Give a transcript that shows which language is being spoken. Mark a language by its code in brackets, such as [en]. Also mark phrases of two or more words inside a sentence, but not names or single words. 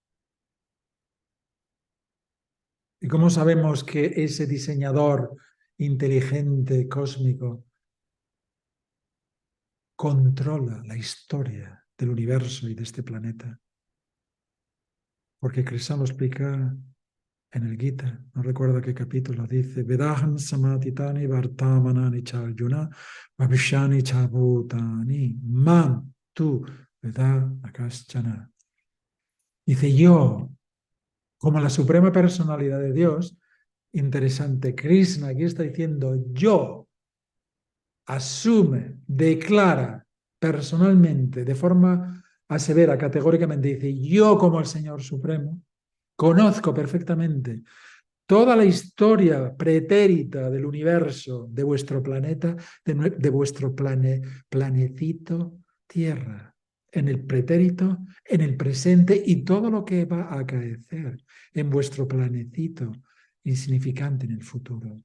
[es] ¿Y cómo sabemos que ese diseñador inteligente, cósmico, controla la historia del universo y de este planeta? Porque Krishna lo explica en el Gita, no recuerdo qué capítulo, dice, [sa] Vedaham samatitani vartamanani charjuna vabhishyani chabhutani mam tu veda akaschana. [es] Dice yo, como la suprema personalidad de Dios, interesante, Krishna aquí está diciendo yo, asume, declara personalmente, de forma asevera, categóricamente, dice yo como el Señor Supremo, conozco perfectamente toda la historia pretérita del universo, de vuestro planeta, de vuestro planecito Tierra, en el pretérito, en el presente y todo lo que va a acaecer en vuestro planecito insignificante en el futuro.